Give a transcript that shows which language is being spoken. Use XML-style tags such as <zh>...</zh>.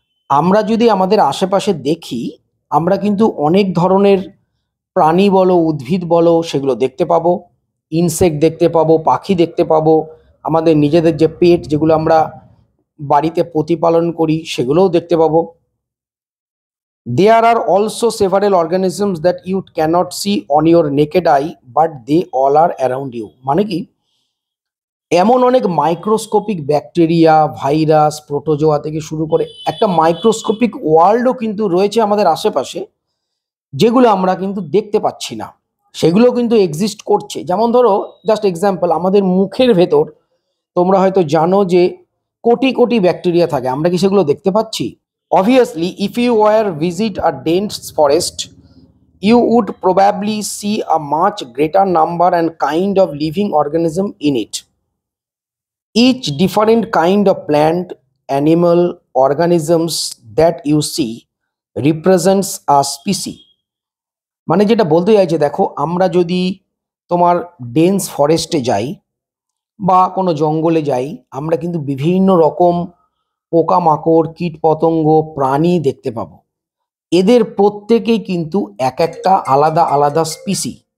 <bn>আমরা যদি আমাদের আশেপাশে দেখি, আমরা কিন্তু অনেক ধরনের প্রাণী বলো, উদ্ভিদ বলো, সেগুলো দেখতে পাবো। ইনসেক্ট দেখতে পাবো, পাখি দেখতে পাবো, আমাদের নিজেদের যে পেট যেগুলো আমরা বাড়িতে প্রতিপালন করি সেগুলোও দেখতে পাবো।</bn> <en>There are also several organisms that you cannot see on your naked eye, but they all are around you.</en> <bn>মানে কি, এমন অনেক মাইক্রোস্কোপিক ব্যাকটেরিয়া, ভাইরাস, প্রোটোজোয়া থেকে শুরু করে একটা মাইক্রোস্কোপিক ওয়ার্ল্ডও কিন্তু রয়েছে আমাদের আশেপাশে, যেগুলো আমরা কিন্তু দেখতে পাচ্ছি না, সেগুলো কিন্তু এক্সিস্ট করছে। যেমন ধরো, জাস্ট এক্সাম্পল, আমাদের মুখের ভেতর তোমরা হয়তো জানো যে কোটি কোটি ব্যাকটেরিয়া থাকে, আমরা কি সেগুলো দেখতে পাচ্ছি?</bn> <en>Obviously, if you were visit a dense forest, you would probably see a much greater number and kind of living organism in it. Each different kind of plant, animal, organisms that you see represents a species.</en> <bn>মানে যেটা বলতে চাইছে, দেখো আমরা যদি তোমার dense ফরেস্টে যাই বা কোনো জঙ্গলে যাই, আমরা কিন্তু বিভিন্ন রকম পোকামাকড়, কীট পতঙ্গ, প্রাণী দেখতে পাবো। এদের প্রত্যেকেই কিন্তু এক একটা আলাদা আলাদা স্পিসি।</bn>